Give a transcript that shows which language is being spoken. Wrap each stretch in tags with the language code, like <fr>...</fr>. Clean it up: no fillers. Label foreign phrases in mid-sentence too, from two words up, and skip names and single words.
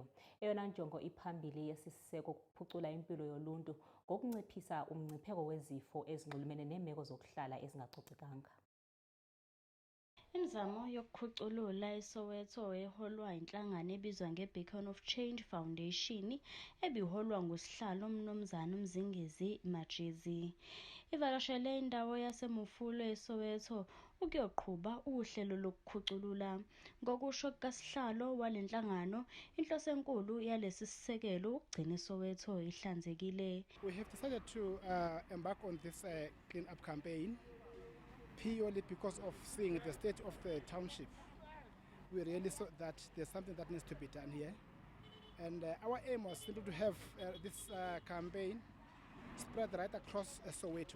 <xh>Eyona njongo iphambili yesisiseko ukuphucula impilo yoluntu ngokunciphisa umngcipheko wezifo ezinxulumene neemeko zokuhlala ezingacocekanga.</xh> <zu>Imizamo yokukhuculula iSoweto eholwa inhlangano ebizwa ngeBeacon of Change Foundation ebiholwa ngusihlalo Mnumzane Mzingezi Majezi. Ivakashele indawo yaseMfulo eSoweto ukuyoqhuba uhlelo lokukhuculula. Ngokusho kukaSihlalo walenhlangano, inhloso enkulu yalesi sisekelo ukugcina iSoweto ihlanzekile.</zu> <en>We have decided to embark on this clean up campaign purely because of seeing the state of the township. We really saw that there's something that needs to be done here. And our aim was simply to have this campaign spread right across Soweto.</en>